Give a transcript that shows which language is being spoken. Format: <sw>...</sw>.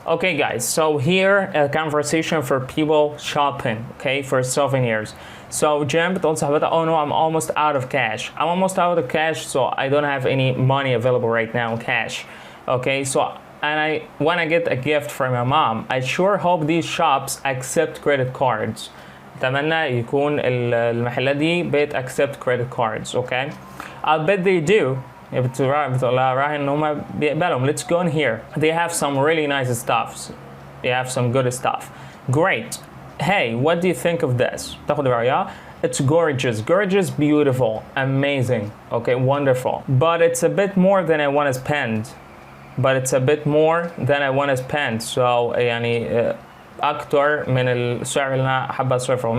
<en>Okay guys, so here a conversation for people shopping, okay, for souvenirs. So Jen</en> <ar>بتقول صاحبتها,</ar> <en>oh no, I'm almost out of cash. I'm almost out of cash, so I don't have any money available right now, cash. Okay, so and I want to get a gift from my mom. I sure hope these shops accept credit cards.</en> <ar>أتمنى يكون المحلات دي</ar> <en>accept credit cards. Okay, I'll bet they do.</en> <ar>بتقولها راهي إن هما بيقبلهم.</ar> <en>Let's go in here. They have some really nice stuff. They have some good stuff. Great. Hey, what do you think of this?</en> <ar>تاخد رأيها.</ar> <en>It's gorgeous, beautiful, amazing, okay, wonderful. But it's a bit more than I want to spend. So</en> <ar>يعني أكتر من السعر اللي أنا حابة أصرفه.</ar>